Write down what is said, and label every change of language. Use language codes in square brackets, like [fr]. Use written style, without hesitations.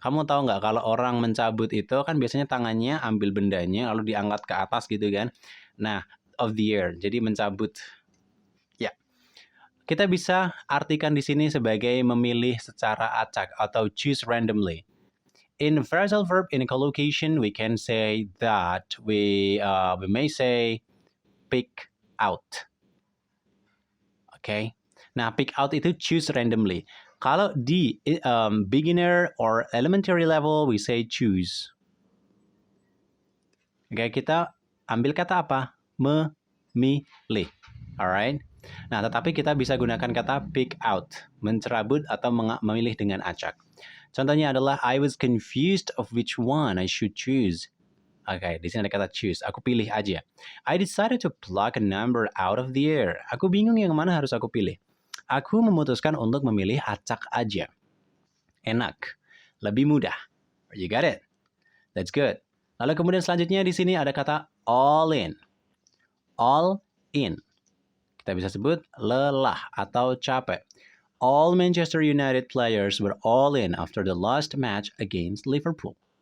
[id] Kamu tahu nggak kalau orang mencabut itu kan biasanya tangannya ambil bendanya lalu diangkat ke atas gitu kan. Nah, [en] of the air. [id] Jadi mencabut. Ya. Kita bisa artikan di sini sebagai memilih secara acak atau [en] choose randomly. In phrasal verb in a collocation, we can say that we may say pick out. Okay. [id] Nah, pick out itu [en] choose randomly. [id] Kalau di [en] beginner or elementary level, we say choose. [id] Oke, kita ambil kata apa? Memilih. Alright. Nah, tetapi kita bisa gunakan kata [en] pick out, [id] mencerabut atau memilih dengan acak. Contohnya adalah [en] I was confused of which one I should choose. [id] Oke, di sini ada kata [en] choose. [id] Aku pilih aja. [en] I decided to pluck a number out of the air. [id] Aku bingung yang mana harus aku pilih. Aku memutuskan untuk memilih acak aja. Enak. Lebih mudah. [en] You got it? That's good. [id] Lalu kemudian selanjutnya di sini ada kata [en] all in. All in. [id] Kita bisa sebut lelah atau capek. [en] All Manchester United players were all in after the last match against Liverpool.